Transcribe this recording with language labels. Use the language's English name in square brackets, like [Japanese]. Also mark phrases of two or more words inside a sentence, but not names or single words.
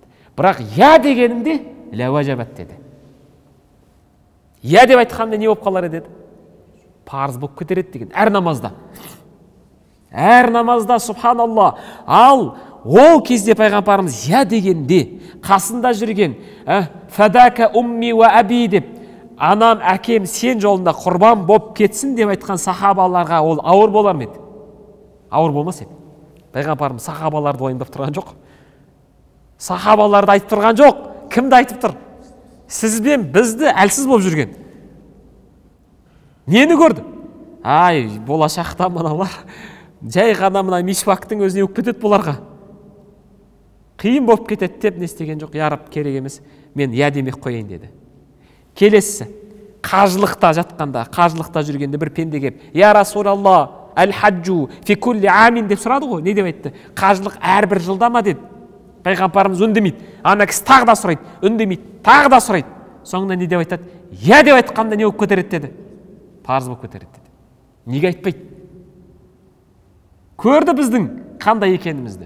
[Kazakh] Бірақ я дегенімде ләуажабат деді. Я деп айтқанда не болып қалар деді? Парыз болып кетереді деген. Әр намазда, субханалла. Ал ол кезде пайғамбарымыз я дегенде қасында жүрген [Arabic] فداك أمي وأبي [Kazakh] деп, анам, әкем сен жолында құрбан болып кетсін деп айтқан сахабаларға ол ауыр болар ма еді? Ауыр болмас еді. Пайғамбарымыз сахабаларды уайымдап тұрған жоқ. Сахабаларды айтып тұрған жоқ. Кімді айтып тұр? Сіз бен бізді әлсіз болып жүрген. Нені көрді? Болашақта мыналар жай ғана мына мишвактың өзіне өкіп кетеді бұларға. Қиын болып кетеді деп не істеген жоқ. [Arabic] يا رب, [Kazakh] керек емес, мен я демек қояйын деді. Келесі, қажылықта жатқанда, қажылықта жүргенде бір пенде кеп, [Arabic] يا رسول الله، الحج في كل عام [Kazakh] деп сұрады ғой. Не деп айтты? Қажылық әрбір жылда ма деді. Пайғамбарымыз үндемейді. Ана кісі тағы да сұрайды, үндемейді, тағы да сұрайды. Соңында не деп айтады? Я деп айтқанда не болып кетер еді деді? Парыз болып кетер еді деді. Неге айтпайды? Көрді біздің қандай екенімізді.